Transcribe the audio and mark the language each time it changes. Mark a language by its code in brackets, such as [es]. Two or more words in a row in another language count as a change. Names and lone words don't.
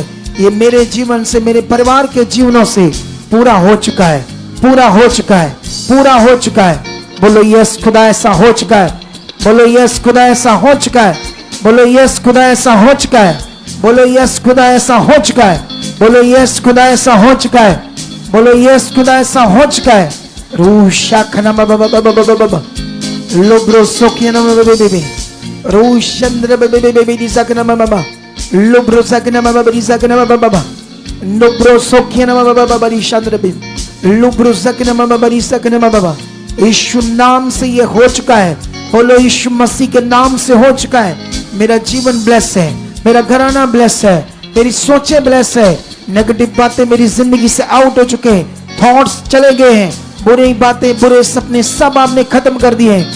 [hi] ये मेरे जीवन से, मेरे परिवार के जीवनों से पूरा हो चुका है, पूरा हो चुका है, पूरा हो चुका है। बोलो यस खुदा ऐसा हो चुका है। बोलो यस खुदा ऐसा हो चुका है। बोलो यस खुदा ऐसा हो चुका है। बोलो यस खुदा ऐसा हो चुका है। बोलो यस खुदा ऐसा हो चुका है। बोलो यस खुदा ऐसा हो चुका है। रूशा खना बाबा लोब्रो सोकिया बेबी रूशंद्र बेबी दिसा खना बाबा लोब्रो सकना बाबा दिसा खना बाबा लोब्रो सोकिया बाबा रिशंद्र बेबी लोब्रो सकना बाबा दिसा खना बाबा। यीशु नाम से ये हो चुका है। बोलो यीशु मसीह के नाम से हो चुका है। मेरा जीवन ब्लेस है, मेरा घराना ब्लेस है, मेरी सोचें ब्लेस है। नेगेटिव बातें मेरी जिंदगी से आउट हो चुके हैं, थॉट्स चले गए हैं, बुरी बातें, बुरे सपने सब आपने खत्म कर दिए हैं।